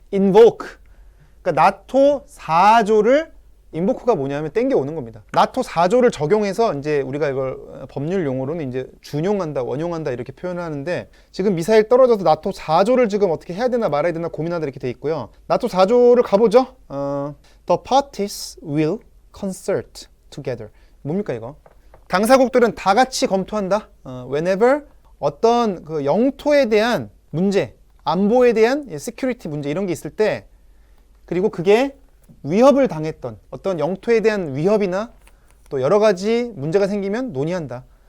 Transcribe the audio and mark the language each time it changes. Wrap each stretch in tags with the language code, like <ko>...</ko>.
<ko>invoke 그러니까 나토 4조를 인보크가 뭐냐면 땡겨오는 겁니다. 나토 4조를 적용해서 이제 우리가 이걸 법률 용어로는 이제 준용한다, 원용한다 이렇게 표현을 하는데 지금 미사일 떨어져서 나토 4조를 지금 어떻게 해야 되나 말아야 되나 고민하다 이렇게 돼 있고요. 나토 4조를 가보죠.</ko> <en>The parties will consult together.</en> <ko>뭡니까 이거? 당사국들은 다 같이 검토한다. Whenever 어떤 그 영토에 대한 문제, 안보에 대한 security 문제 이런 게 있을 때 그리고 그게 위협을 당했던 어떤 영토에 대한 위협이나 또 여러 가지 문제가 생기면 논의한다.</ko>